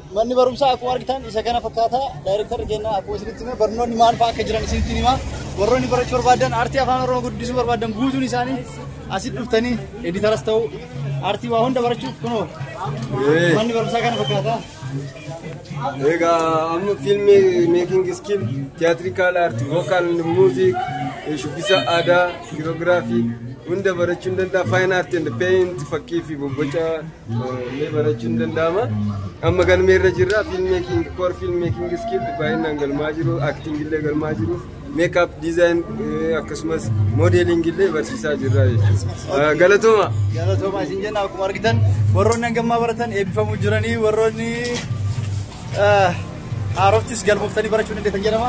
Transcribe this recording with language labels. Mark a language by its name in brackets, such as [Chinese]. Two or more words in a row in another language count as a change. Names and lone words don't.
[Oromo] Manni barumsaa akkuma argitan isa kana fakkaata. Daayirektara keenya akkuma isinitti hime barnoonni maal fa'aa akka jiran isinitti hima. Warroonni barachuu barbaadan aartii afaan Oromoo guddisuu barbaadan guutuun isaanii asitti dhuftanii editaras ta'u aartii waa hunda barachuuf kunoo manni barumsaa kana fakkaata. Ega, [English] I'm film making skill, theatrical art, vocal music, [Oromo] shubbisa aadaa kiroogiraafii hunda barachuun danda'a. [English] Fine art and paint [Oromo] fakkii fi bobboca illee barachuun danda'ama. Amma galmeerra jirra [English] filmmaking core filmmaking skill [Oromo] baay'inaan galmaa jiru, acting illee galmaa jiru, [English] makeup design [Oromo] akkasumas modeling illee barsiisaa jirra. Galatooma. Galatooma isin jenna akkuma argitan warroonni hangammaa baratan eebbifamuu jiranii warroonni haaroftis galmooftanii barachuun dandeettan jedhama.